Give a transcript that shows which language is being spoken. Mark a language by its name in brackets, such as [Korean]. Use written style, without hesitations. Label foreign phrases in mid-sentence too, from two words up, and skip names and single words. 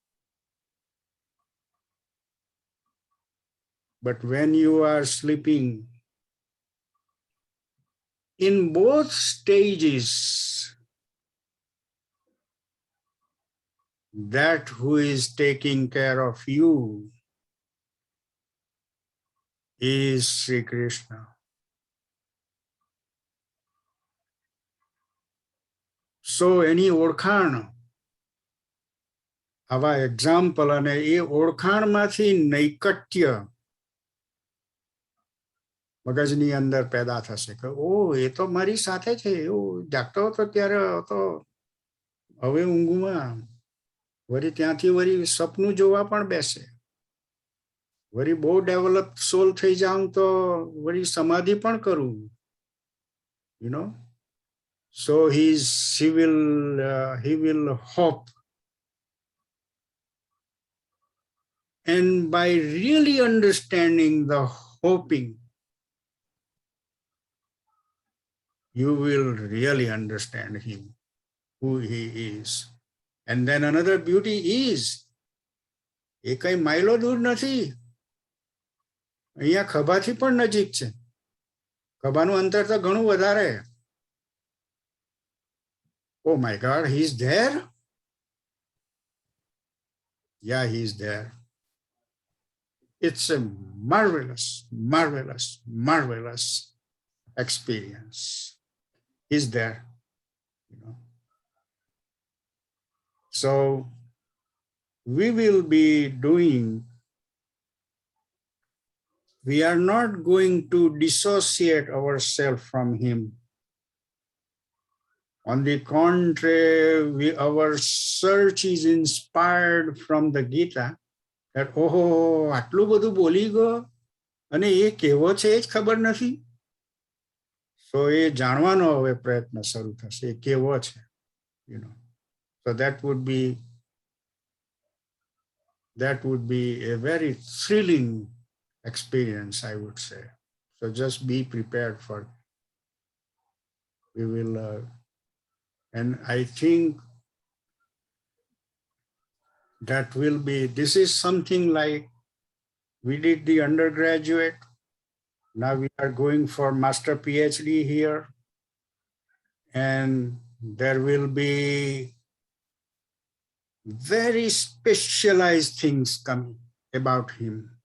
[English] but when you are sleeping, in both stages, that who is taking care of you is Sri Krishna. So any [Gujarati] ઓળખાણ, આવા એક્ઝામ્પલ અને એ ઓળખાણમાંથી નૈકટ્ય મગજની અંદર પેદા થશે કે ઓ એ તો મારી સાથે છે, એવું જાગતો હતો ત્યારે હતો, હવે ઊંઘમાં વળી ત્યાંથી વળી સપનું જોવા પણ બેસે, વળી બહુ [English] develop soul [Gujarati] થઈ જાઉં તો વળી સમાધિ પણ કરું, [English] you know. So he will hope. And by really understanding the hoping, you will really understand him, who he is. And then another beauty is, [Gujarati] એ કઈ માઇલો દૂર નથી, અહીંયા ખભાથી પણ નજીક છે, ખભાનું અંતર તો ઘણું વધારે. [English] Oh my God, he's there? Yeah, he's there. It's a marvelous, marvelous, marvelous experience. He's there, you know. So we will be doing, we are not going to dissociate ourselves from him. On the contrary, our search is inspired from the Gita, that [Gujarati] ઓહો આટલું બધું બોલી ગયો અને એ કેવો છે એ જ ખબર નથી. So એ જાણવાનો હવે પ્રયત્ન શરૂ થશે એ કેવો છે, [English] you know. So that would be a very thrilling experience, I would say. So just be prepared for it. We will and I think that will be, this is something like we did the undergraduate, now we are going for master PhD here, and there will be very specialized things coming about him.